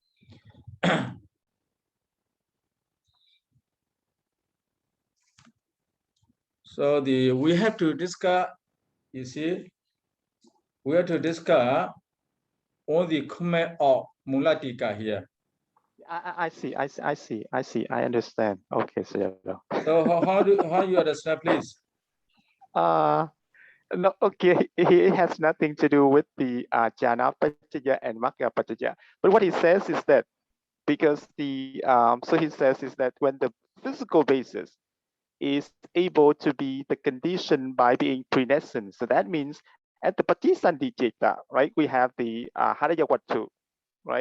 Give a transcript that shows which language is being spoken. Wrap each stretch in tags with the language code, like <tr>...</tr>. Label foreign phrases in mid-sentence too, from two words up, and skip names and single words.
<en>So we have to discuss, you see, we have to discuss all the comment of Mulatika here. I see. I understand. Okay, Sayadaw. So how you understand, please? No, okay. It has nothing to do with the</en> <pi>jhana paccaya</pi> <en>and</en> <pi>magga paccaya.</pi> <en>But what he says is that because so he says is that when the physical basis is able to be the condition by being prenescent, so that means at the patisandhiceta, right, we have the harayawattu, right?</en>